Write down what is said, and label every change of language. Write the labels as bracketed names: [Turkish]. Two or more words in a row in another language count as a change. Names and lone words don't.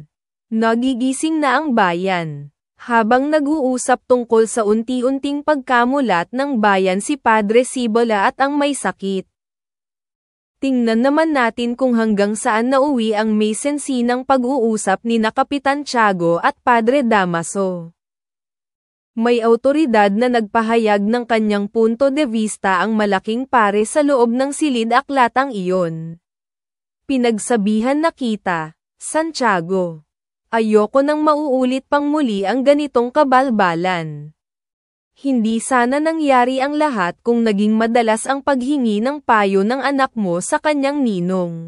[Filipino] Nagigising na ang bayan. Habang nag-uusap tungkol sa unti-unting pagkamulat ng bayan si Padre Cibola at ang may sakit. Tingnan naman natin kung hanggang saan nauwi ang may sensinang pag-uusap ni na Kapitan Tiago at Padre Damaso. May awtoridad na nagpahayag ng kanyang [Spanish] punto de vista [Filipino] ang malaking pare sa loob ng silid-aklatang iyon. Pinagsabihan na kita, Santiago. Ayoko nang mauulit pang muli ang ganitong kabalbalan. Hindi sana nangyari ang lahat kung naging madalas ang paghingi ng payo ng anak mo sa kanyang ninong.